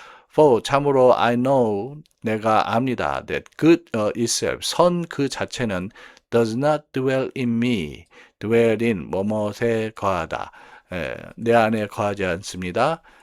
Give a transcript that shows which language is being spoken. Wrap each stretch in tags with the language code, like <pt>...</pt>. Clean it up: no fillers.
<en>For</en> <ko>참으로</ko> <en>I know,</en> <ko>내가 압니다.</ko> <en>That good itself,</en> <ko>선 그 자체는</ko> <en>does not dwell in me.</en> <ko>dwell in 뭐뭐에 거하다. 내 안에 거하지 않습니다.</ko>